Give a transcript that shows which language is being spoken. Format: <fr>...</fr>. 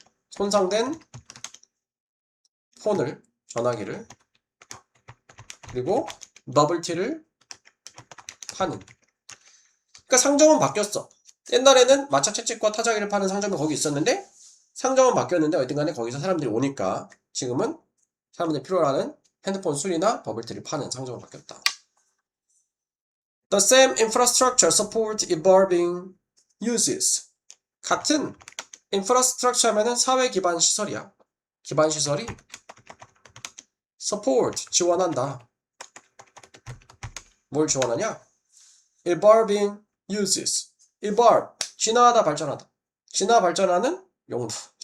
<ko>손상된 폰을, 전화기를, 그리고 버블티를 파는. 그러니까 상점은 바뀌었어. 옛날에는 마차 채찍과 타자기를 파는 상점이 거기 있었는데 상점은 바뀌었는데 어딘간에 거기서 사람들이 오니까 지금은 사람들이 필요로 하는 핸드폰 수리나 버블티를 파는 상점으로 바뀌었다.</ko> <en>The same infrastructure support evolving uses.</en> <ko>같은 infrastructure 하면은 사회 기반 시설이야. 기반 시설이 support 지원한다. 뭘 지원하냐?</ko> <en>evolving uses.</en> <ko>evolve 진화하다 발전하다. 진화 발전하는 용도.</ko>